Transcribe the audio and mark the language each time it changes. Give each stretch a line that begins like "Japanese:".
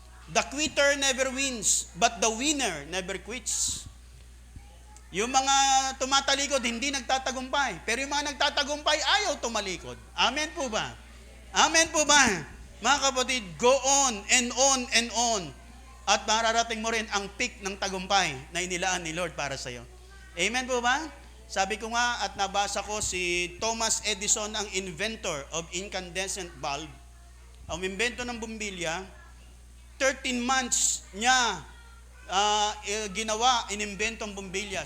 English: The quitter never wins, but the winner never quits.
Filipino: Yung mga tumatalikod, hindi nagtatagumpay. Pero yung mga nagtatagumpay, ayaw tumalikod. Amen po ba? Amen po ba? Mga kapatid,
English: go on and on and on.
Filipino: At mararating mo rin ang peak ng tagumpay na inilaan ni Lord para sa iyo. Amen po ba? Sabi ko nga at nabasa ko si Thomas Edison, ang
English: inventor of incandescent bulb.
Filipino: Ang imbento ng bumbilya, 13 months niya ginawa, inimbento ang bumbilya.